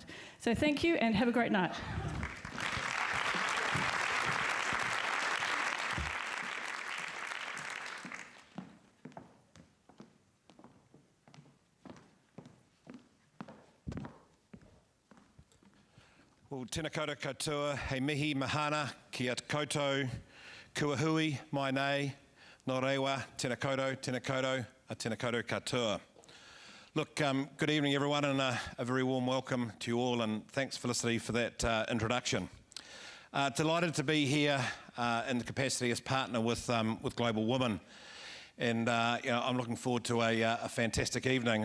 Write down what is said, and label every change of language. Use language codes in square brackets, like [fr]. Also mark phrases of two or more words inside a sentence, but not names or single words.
[en] So thank you and have a great night. Well, [mi] tēnā koutou katoa, hei mihi mahana, kia koutou, kua hui, mai nei, nō rewa, tēnā koutou, a tēnā koutou katoa. [en] Look, good evening everyone, and a very warm welcome to you all, and thanks Felicity for that introduction. Delighted to be here in the capacity as partner with Global Woman, and I'm looking forward to a fantastic evening.